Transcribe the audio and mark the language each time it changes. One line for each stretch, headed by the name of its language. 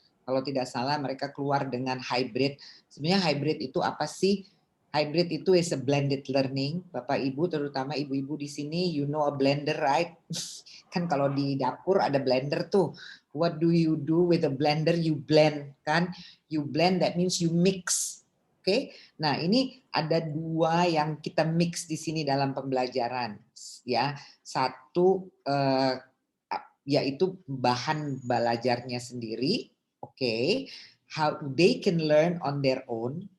Indonesian: Kalau tidak salah mereka keluar dengan hybrid. Sebenarnya hybrid itu apa sih? Hybrid itu
English: is a blended learning.
Indonesian: Bapak Ibu, terutama ibu-ibu di sini,
English: you know a blender, right?
Indonesian: Kan kalau di dapur ada blender tuh.
English: What do you do with a blender? You blend,
Indonesian: kan?
English: You blend, that means you mix. Oke?
Indonesian: Nah, ini ada 2 yang kita mix di sini dalam pembelajaran, ya. Satu yaitu bahan belajarnya sendiri.
English: Oke, how they can learn on their own.